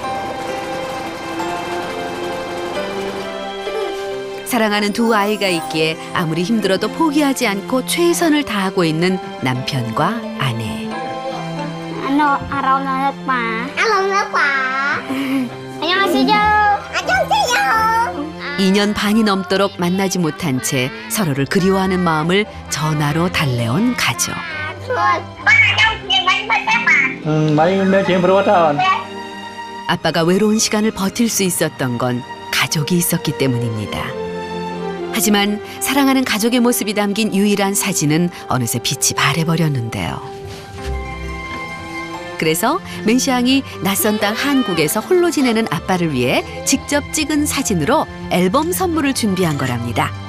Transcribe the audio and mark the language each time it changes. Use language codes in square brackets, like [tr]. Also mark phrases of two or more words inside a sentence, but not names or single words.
[ko] 사랑하는 두 아이가 있기에 아무리 힘들어도 포기하지 않고 최선을 다하고 있는 남편과 아내. 아롬 나빠. 아롬 나빠. 안녕하세요. 안녕하세요. 2년 반이 넘도록 만나지 못한 채 서로를 그리워하는 마음을 전화로 달래온 가족. [vi] Mấy nói chuyện bữa đó. [ko] 아빠가 외로운 시간을 버틸 수 있었던 건 가족이 있었기 때문입니다. 하지만 사랑하는 가족의 모습이 담긴 유일한 사진은 어느새 빛이 발해버렸는데요. 그래서 맨시앙이 낯선 땅 한국에서 홀로 지내는 아빠를 위해 직접 찍은 사진으로 앨범 선물을 준비한 거랍니다.